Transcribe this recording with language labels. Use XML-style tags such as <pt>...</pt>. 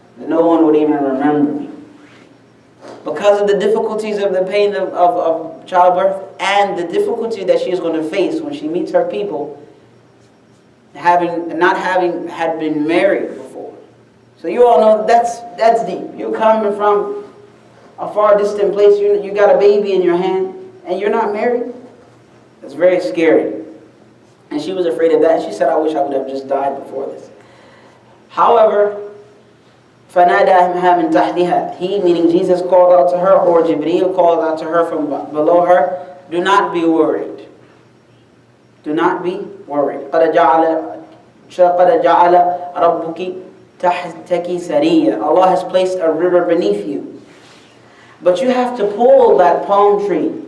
<en>No one would even remember me. Because of the difficulties of the pain of childbirth and the difficulty that she is going to face when she meets her people, not having had been married before. So you all know that's deep. You're coming from a far distant place, you got a baby in your hand, and you're not married. That's very scary. And she was afraid of that. She said, I wish I would have just died before this. However,</en> <ar>فَنَادَاهَا مِنْ تَحْتِهَا.</ar> <en>He, meaning Jesus, called out to her, or Jibreel called out to her from below her, do not be worried. Do not be worried.</en> <ar>قَدْ جَعَلَ رَبُّكِ تَحْتَكِ سَرِيًّا.</ar> <en>Allah has placed a river beneath you. But you have to pull that palm tree.</en>